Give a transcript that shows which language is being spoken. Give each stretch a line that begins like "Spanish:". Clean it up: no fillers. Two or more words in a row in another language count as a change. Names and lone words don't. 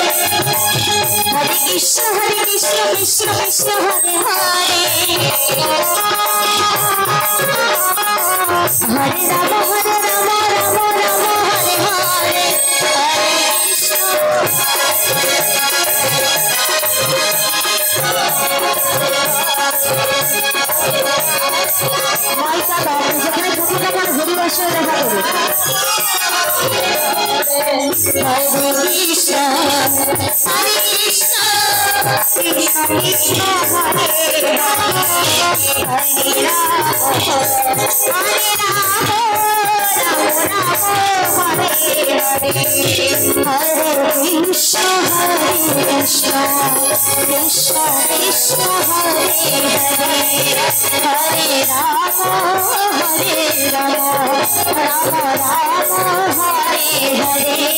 Sanskrit: Hare Krishna, Hare Krishna, Krishna Krishna, Hare Hare, Hare Rama, Hare Rama, Rama Rama, Hare Hare. Hare Krishna. Maika,
Bangla: সঙ্গে দেখা করুন।
Sanskrit: হরে কৃষ্ণ হরে কৃষ্ণ কৃষ্ণ কৃষ্ণ হরে হরে হরে রাম হরে রাম রাম রাম হরে হরে হরে কৃষ্ণ কৃষ্ণ কৃষ্ণ হরে হরে হরে রাম রাম রাম হরে হরে